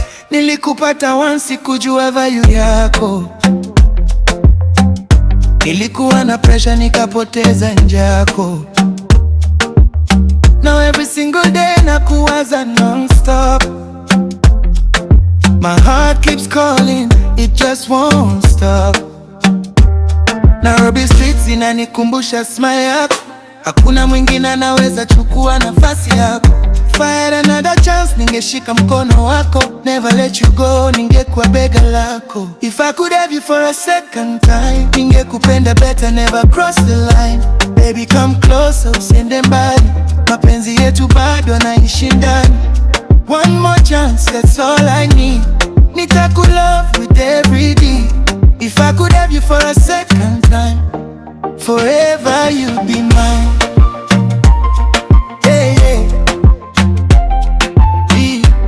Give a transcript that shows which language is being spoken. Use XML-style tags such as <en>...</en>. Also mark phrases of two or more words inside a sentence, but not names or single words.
<sw>Nilikupata once, sikujua value yako. Nilikuwa na pressure, nikapoteza njako.</sw> <en>Now every single day nakuwaza non-stop. My heart keeps calling, it just won't stop.</en> <sw>Nairobi streets inanikumbusha smile yako. Hakuna mwingine anaweza chukua nafasi yako.</sw> <en>If I had another chance,</en> <sw>ningeshika mkono wako.</sw> <en>Never let you go,</en> <sw>ningekuwa bega lako.</sw> <en>If I could have you for a second time, ningekupenda better, never cross the line. Baby, come closer,</en> <sw>usiende mbali. Mapenzi yetu bado yanaishi ndani.</sw> <en>One more chance, that's all I need. Nitakulove with every deed. If I could have you for a second time, forever you'd be mine. Yeah, yeah. Yeah.</en>